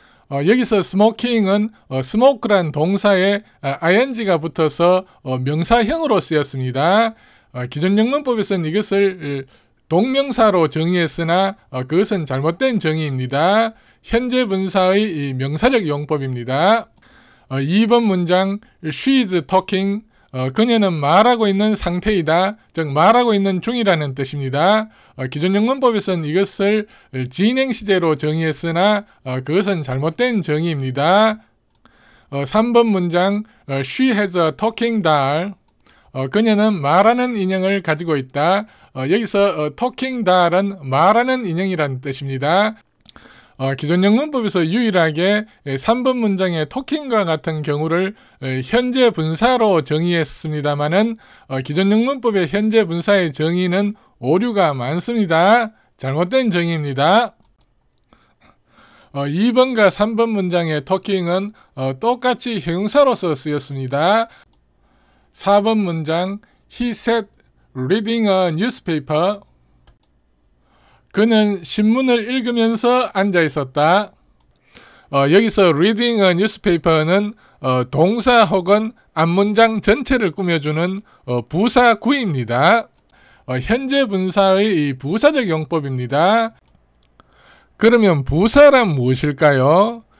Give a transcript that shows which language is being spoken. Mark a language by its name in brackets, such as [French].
[Korean] 여기서 smoking은 smoke란 동사에 ing가 붙어서 명사형으로 쓰였습니다. 기존 영문법에서는 이것을 동명사로 정의했으나 그것은 잘못된 정의입니다. 현재 분사의 명사적 용법입니다. 2번 문장 [English] She is talking. [Korean] 그녀는 말하고 있는 상태이다. 즉 말하고 있는 중이라는 뜻입니다. 기존 영문법에서는 이것을 진행 시제로 정의했으나 그것은 잘못된 정의입니다. 3번 문장 [English] She has a talking doll. [Korean] 그녀는 말하는 인형을 가지고 있다. 여기서 talking doll은 말하는 인형이라는 뜻입니다. 기존 영문법에서 유일하게 3번 문장의 talking과 같은 경우를 현재 분사로 정의했습니다만은 기존 영문법의 현재 분사의 정의는 오류가 많습니다. 잘못된 정의입니다. 2번과 3번 문장의 talking은 똑같이 형용사로서 쓰였습니다. 4번 문장 [English] He sat reading a newspaper. [Korean] 그는 신문을 읽으면서 앉아 있었다. 여기서 reading a newspaper는 동사 혹은 앞문장 전체를 꾸며주는 부사 구입니다. 현재 분사의 부사적 용법입니다. 그러면 부사란 무엇일까요?